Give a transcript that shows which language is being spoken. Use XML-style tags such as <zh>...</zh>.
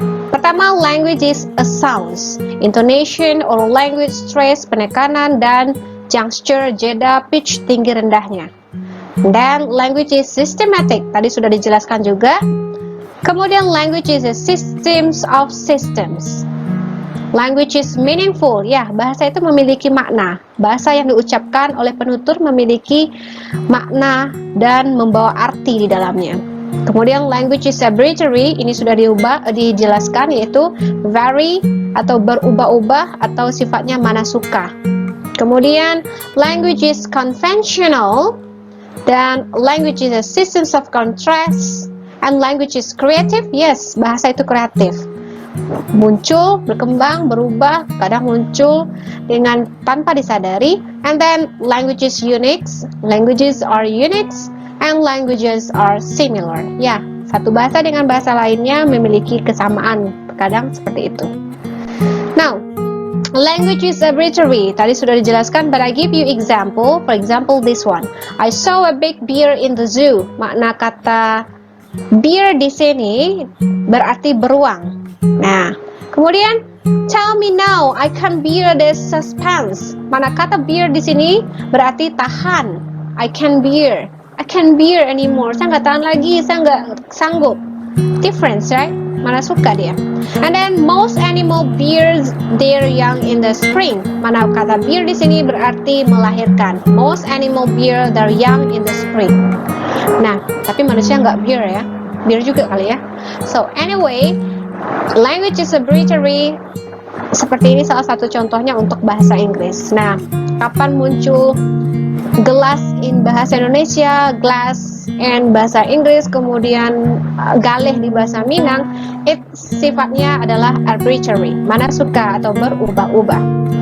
<id>Pertama,</id> <en>language is a sounds, intonation or language stress,</en> <id>penekanan dan</id> <en>juncture, jeda, pitch,</en> <id>tinggi rendahnya. Dan</id> <en>language is systematic,</en> <id>tadi sudah dijelaskan juga. Kemudian</id> <en>language is a systems of systems. Language is meaningful,</en> <id>ya, bahasa itu memiliki makna. Bahasa yang diucapkan oleh penutur memiliki makna dan membawa arti di dalamnya. Kemudian</id> <en>language is arbitrary,</en> <id>ini sudah dijelaskan, yaitu vary atau berubah-ubah atau sifatnya mana suka. Kemudian</id> <en>language is conventional, dan language is a systems of contrast, and language is creative, yes,</en> <id>bahasa itu kreatif. Muncul, berkembang, berubah, kadang muncul dengan tanpa disadari.</id> <en>And then languages unique, languages are unique, and languages are similar.</en> <id>Ya, satu bahasa dengan bahasa lainnya memiliki kesamaan, kadang seperti itu.</id> <en>Now, language is arbitrary.</en> <id>Tadi sudah dijelaskan,</id> <en>but I give you example. For example, this one. I saw a big bear in the zoo.</en> <id>Makna kata bear di sini berarti beruang. Nah, kemudian</id> <en>tell me now, I can bear this suspense.</en> <id>Mana kata bear di sini berarti tahan.</id> <en>I can bear anymore.</en> <id>Saya nggak tahan lagi, saya nggak sanggup.</id> <en>Difference, right?</en> <id>mana suka dia.</id> <en>And then most animal bear their young in the spring.</en> <id>Mana kata bear di sini berarti melahirkan.</id> <en>Most animal bear their young in the spring.</en> <id>Nah, tapi manusia nggak bear ya. Bear juga kali ya.</id> <en>So anyway, language is a breathery.</en> <id>Seperti ini salah satu contohnya untuk bahasa Inggris. Nah, kapan muncul gelas in bahasa Indonesia, glass in bahasa Inggris, kemudian galih di bahasa Minang, sifatnya adalah arbitrary, mana suka atau berubah-ubah.</id>